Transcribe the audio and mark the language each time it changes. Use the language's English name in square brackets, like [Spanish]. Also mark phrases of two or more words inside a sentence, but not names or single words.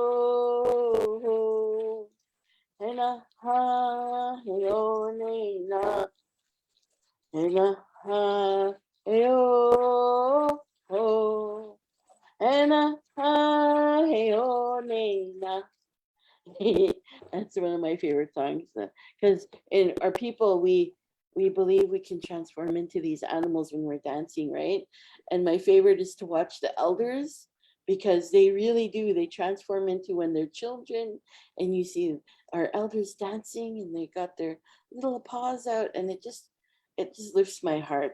[English] ho, hana ha heyo ne na, hana ha heyo ho, hana ha heyo ne na. That's one of my favorite songs, because in our people, we believe we can transform into these animals when we're dancing, right? And my favorite is to watch the elders, because they really do. They transform into when they're children, and you see our elders dancing, and they got their little paws out, and it just lifts my heart.